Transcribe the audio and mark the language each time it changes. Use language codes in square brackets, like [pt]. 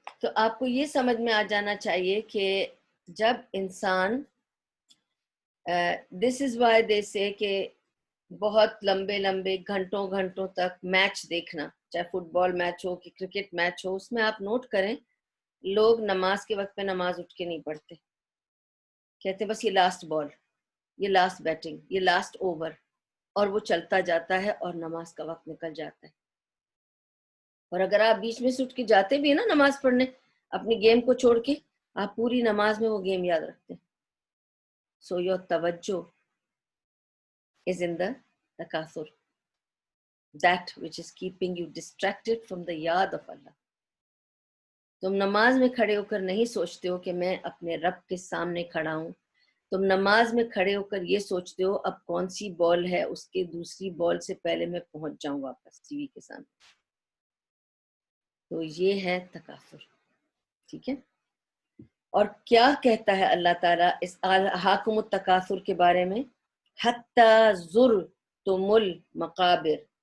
[ur] تو آپ کو یہ سمجھ میں آ جانا چاہیے کہ جب انسان دس از وائی دے سے کہ بہت لمبے لمبے گھنٹوں گھنٹوں تک میچ دیکھنا, چاہے فٹ بال میچ ہو کہ کرکٹ میچ ہو, اس میں آپ نوٹ کریں لوگ نماز کے وقت پہ نماز اٹھ کے نہیں پڑھتے, کہتے بس یہ لاسٹ بال, یہ لاسٹ بیٹنگ, یہ لاسٹ اوور, اور وہ چلتا جاتا ہے اور نماز کا وقت نکل جاتا ہے. اور اگر آپ بیچ میں سے اٹھ کے جاتے بھی ہیں نا نماز پڑھنے, اپنی گیم کو چھوڑ کے, آپ پوری نماز میں وہ گیم یاد رکھتے ہیں. [en] So your توجہ is in the تکاثر, that which is keeping you distracted from the یاد of Allah. [ur] تم نماز میں کھڑے ہو کر نہیں سوچتے ہو کہ میں اپنے رب کے سامنے کھڑا ہوں, تم نماز میں کھڑے ہو کر یہ سوچتے ہو اب کون سی بال ہے, اس کے دوسری بال سے پہلے میں پہنچ جاؤں واپس ٹی وی کے سامنے. تو یہ ہے تکاثر. ٹھیک ہے, اور کیا کہتا ہے اللہ تعالیٰ اس الہاکم التکاثر کے بارے میں, [ar] حتی زرتم المقابر.